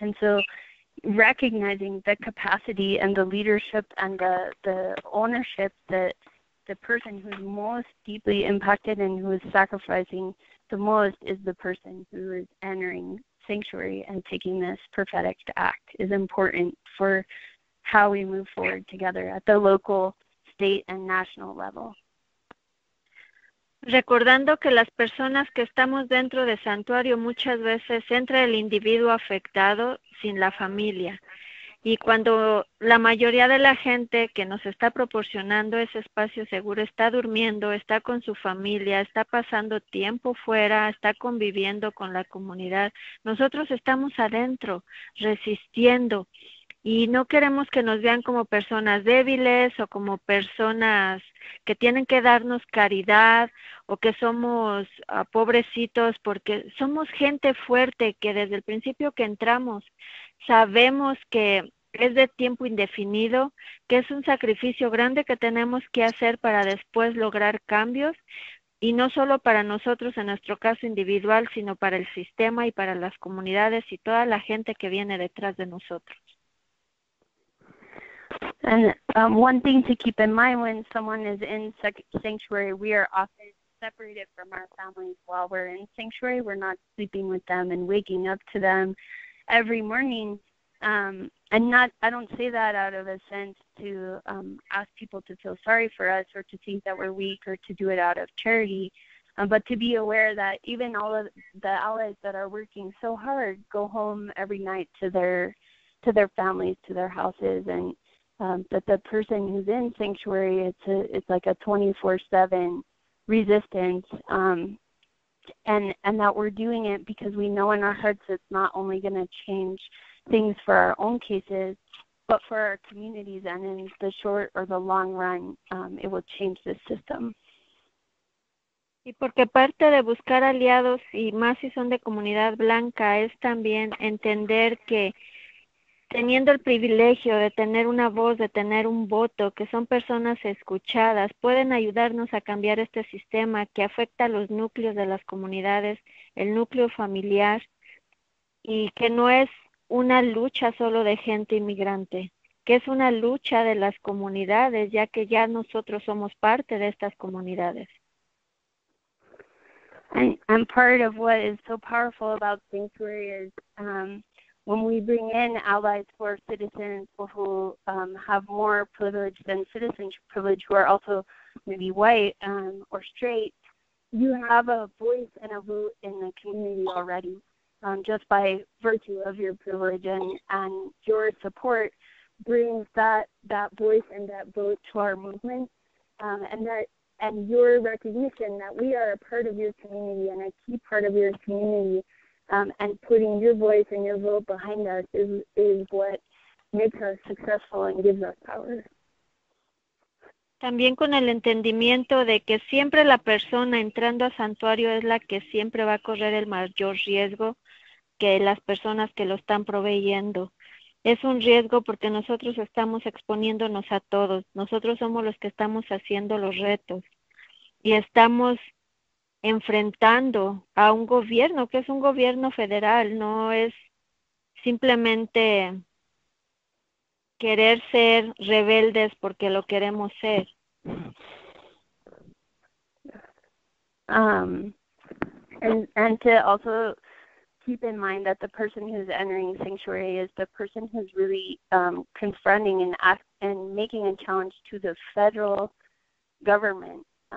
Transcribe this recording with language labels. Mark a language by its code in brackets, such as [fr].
[en] And so recognizing the capacity and the leadership and the ownership that the person who's most deeply impacted and who is sacrificing the most is the person who is entering sanctuary and taking this prophetic act is important for how we move forward together at the local, state, and national level. [es] Recordando que las personas que estamos dentro de santuario muchas veces entra el individuo afectado sin la familia. Y cuando la mayoría de la gente que nos está proporcionando ese espacio seguro está durmiendo, está con su familia, está pasando tiempo fuera, está conviviendo con la comunidad, nosotros estamos adentro, resistiendo. Y no queremos que nos vean como personas débiles o como personas que tienen que darnos caridad o que somos pobrecitos, porque somos gente fuerte que desde el principio que entramos sabemos que es de tiempo indefinido, que es un sacrificio grande que tenemos que hacer para después lograr cambios, y no solo para nosotros en nuestro caso individual, sino para el sistema y para las comunidades y toda la gente que viene detrás de nosotros. [en] And one thing to keep in mind when someone is in sanctuary, we are often separated from our families while we're in sanctuary. We're not sleeping with them and waking up to them every morning. And I don't say that out of a sense to ask people to feel sorry for us or to think that we're weak or to do it out of charity, but to be aware that even all of the allies that are working so hard go home every night to their families, to their houses, and that the person who's in sanctuary, it's like a 24/7 resistance, and that we're doing it because we know in our hearts it's not only going to change things for our own cases, but for our communities, and in the short or the long run, it will change the system. [es] Y porque parte de buscar aliados, y más si son de comunidad blanca, es también entender que teniendo el privilegio de tener una voz, de tener un voto, que son personas escuchadas, pueden ayudarnos a cambiar este sistema que afecta a los núcleos de las comunidades, el núcleo familiar, y que no es una lucha solo de gente inmigrante, que es una lucha de las comunidades, ya que ya nosotros somos parte de estas comunidades. [en] And part of what is so powerful about Sanctuary is when we bring in allies who are citizens who have more privilege than citizenship privilege, who are also maybe white or straight, you have a voice and a vote in the community already, just by virtue of your privilege, and your support brings that voice and that vote to our movement, and your recognition that we are a part of your community and a key part of your community, and putting your voice and your vote behind us is what makes us successful and gives us power. [es] También con el entendimiento de que siempre la persona entrando a santuario es la que siempre va a correr el mayor riesgo que las personas que lo están proveyendo. Es un riesgo porque nosotros estamos exponiéndonos a todos. Nosotros somos los que estamos haciendo los retos y estamos enfrentando a un gobierno que es un gobierno federal, no es simplemente querer ser rebeldes porque lo queremos ser. [en] And to also keep in mind that the person who's entering sanctuary is the person who's really confronting and making a challenge to the federal government.